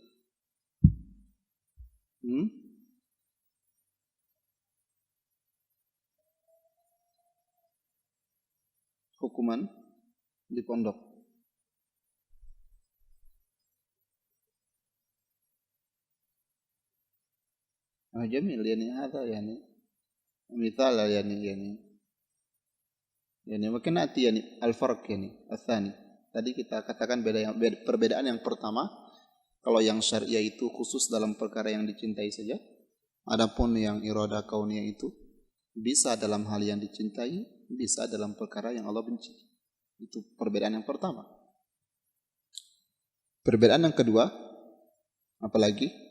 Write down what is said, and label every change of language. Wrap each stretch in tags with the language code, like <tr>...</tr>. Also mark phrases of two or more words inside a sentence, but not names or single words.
<id>Hukuman di pondok.</id> <ar>جميل يعني هذا يعني مثال yani</ar> <id>mungkin nanti</id> <ar>يعني الفرق يعني الثاني.</ar> <id>Tadi kita katakan perbedaan yang pertama kalau yang syariah itu khusus dalam perkara yang dicintai saja. Adapun yang</id> <ar>إرادة كونية</ar> <id>itu bisa dalam hal yang dicintai, bisa dalam perkara yang Allah benci. Itu perbedaan yang pertama. Perbedaan yang kedua, apalagi?</id>